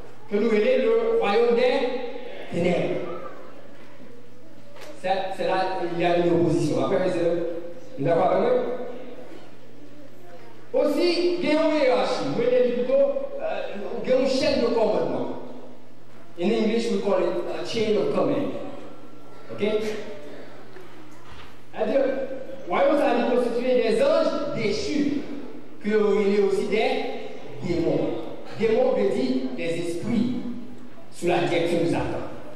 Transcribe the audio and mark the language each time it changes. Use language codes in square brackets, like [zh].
[fr] Que nous appelons le royaume des ténèbres. C'est là qu'il y a une opposition. Après, vous d'accord avec moi? Aussi, il y a une hiérarchie. Vous voyez plutôt, il y a une chaîne de commandement. [en] In English, we call it a chain of command. [fr] Ok? C'est-à-dire, le royaume est constitué des anges déchus, qu'il y a aussi des démons. Démons veut dire des esprits sous la direction de Satan.